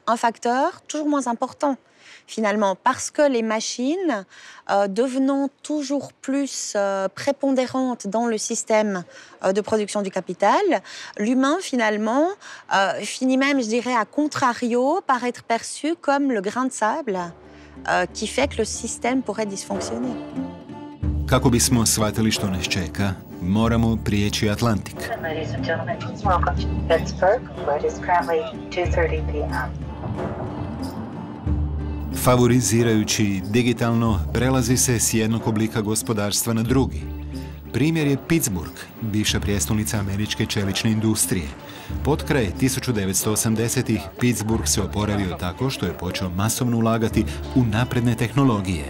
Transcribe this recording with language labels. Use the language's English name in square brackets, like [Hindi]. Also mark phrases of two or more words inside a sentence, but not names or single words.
[French] Un facteur toujours moins important, finalement, parce que les machines, devenant toujours plus prépondérantes dans le système de production du capital, l'humain, finalement, finit même, je dirais, à contrario, par être perçu comme le grain de sable qui fait que le système pourrait dysfonctionner. [Croatian] Kako bismo shvatili što nas čeka, moramo prijeći Atlantik. [English] Ladies and gentlemen, welcome to Pittsburgh, where it is currently 2:30 p.m. [Croatian] Favorizirajući digitalno, prelazi se s jednog oblika gospodarstva na drugi. Primjer je Pittsburgh, bivša prijestolnica američke čelične industrije. Pod kraj 1980-ih Pittsburgh se oporavio tako što je počeo masovno ulagati u napredne tehnologije.